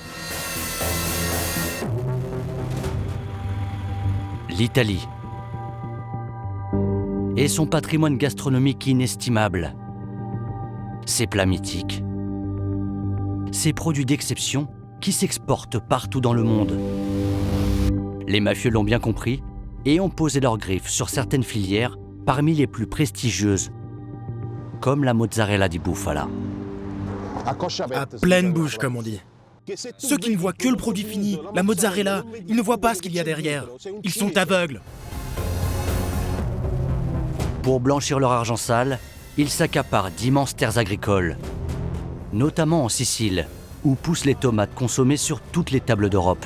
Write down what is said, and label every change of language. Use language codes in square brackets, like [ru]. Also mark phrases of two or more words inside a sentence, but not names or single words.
[fr] L'Italie et son patrimoine gastronomique inestimable, ses plats mythiques, ses produits d'exception qui s'exportent partout dans le monde. Les mafieux l'ont bien compris et ont posé leurs griffes sur certaines filières parmi les plus prestigieuses, comme la [it] mozzarella di bufala. [fr] À pleine bouche, comme on dit. Ceux qui ne voient que le produit fini, la mozzarella, ils ne voient pas ce qu'il y a derrière. Ils sont aveugles. Pour blanchir leur argent sale, ils s'accaparent d'immenses terres agricoles, notamment en Sicile, où poussent les tomates consommées sur toutes les tables d'Europe.